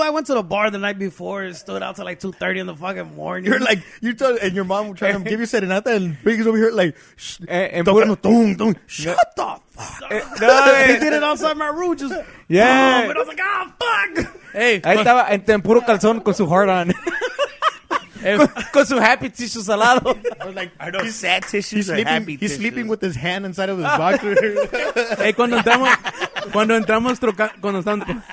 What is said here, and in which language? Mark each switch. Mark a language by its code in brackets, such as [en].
[en] I went to the bar the night before. It stood out till like 2:30 in the fucking morning. You're like... and your mom trying to give you serenata and Piggy's over here like... [es] tocando, [en] Shut the fuck. They did it outside my room. Just... Yeah. But I was like, fuck. Hey. [es] Ahí estaba en puro calzón con su [en] heart on. [es] con su [en] happy tissue [es] salado. [en] Like, I know sad tissues are happy tissues. He's sleeping with his hand inside of his boxer. [es] Hey, cuando entramos tocando,